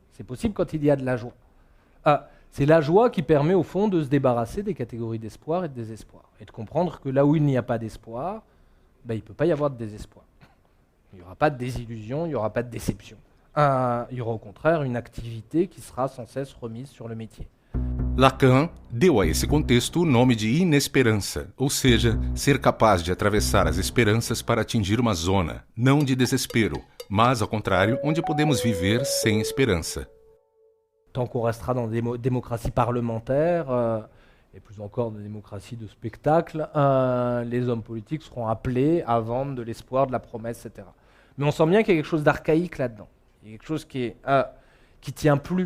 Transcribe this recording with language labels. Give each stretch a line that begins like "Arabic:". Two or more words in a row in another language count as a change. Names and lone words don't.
French: C'est possible quand il y a de la joie. C'est la joie qui permet au fond de se débarrasser des catégories d'espoir et de désespoir. Et de comprendre que là où il n'y a pas d'espoir, il ne peut pas y avoir de désespoir. Il n'y aura pas de désillusion, il n'y aura pas de déception. Il y aura au contraire une activité qui sera sans cesse remise sur le métier.
Portuguese: Lacan deu a esse contexto o nome de inesperança, ou seja, ser capaz de atravessar as esperanças para atingir uma zona, não de desespero, mas, ao contrário, onde podemos viver sem esperança.
French: Tant qu'on restera dans des démocraties parlementaires, et plus encore des démocraties de spectacle, les hommes politiques seront appelés à vendre de l'espoir, de la promesse, etc. Mais on sent bien qu'il y a quelque chose d'archaïque là-dedans. Il y a quelque chose qui tient plus.